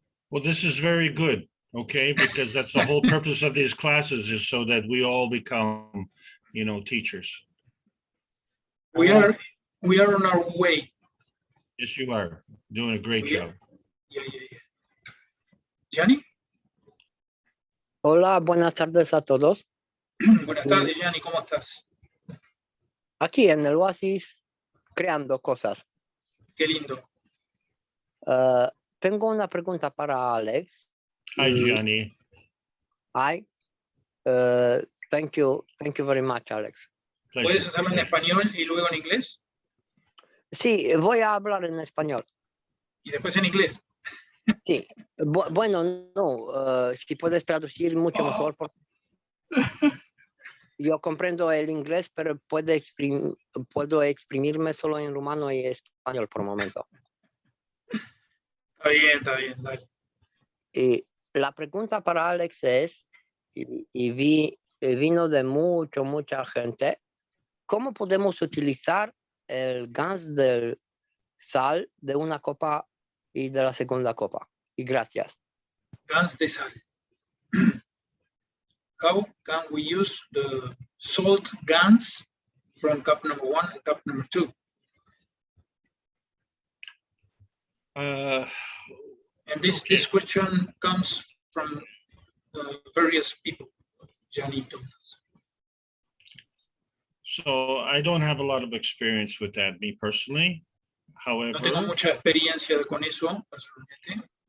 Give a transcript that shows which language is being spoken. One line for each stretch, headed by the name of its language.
English: Well, this is very good, okay? Because that's the whole purpose of these classes is so that we all become, teachers. We are on our way. Yes, you are doing a great job. Yeah. Gianni?
Spanish: Hola, buenas tardes a todos. Buenas tardes, Gianni, ¿cómo estás? Aquí en el Oasis, creando cosas. Qué lindo. Tengo una pregunta para Alex.
English: Hi, Gianni. Hi. Thank you very much, Alex.
Spanish: ¿Puedes hacerlo en español y luego en inglés? Sí, voy a hablar en español. ¿Y después en inglés? Sí. Bueno, no. Si puedes traducir mucho mejor. Yo comprendo el inglés, pero puedo exprimirme solo en rumano y español por el momento. Está bien, dale. Y la pregunta para Alex es, y vino de mucha gente, ¿cómo podemos utilizar el gas del sal de una copa y de la segunda copa? Y gracias. Gas de sal.
English: How can we use the salt guns from cup number 1 and cup number 2? And this question comes from various people. Gianni told us. So I don't have a lot of experience with that, me personally.
Spanish: No tengo mucha experiencia con eso, personalmente.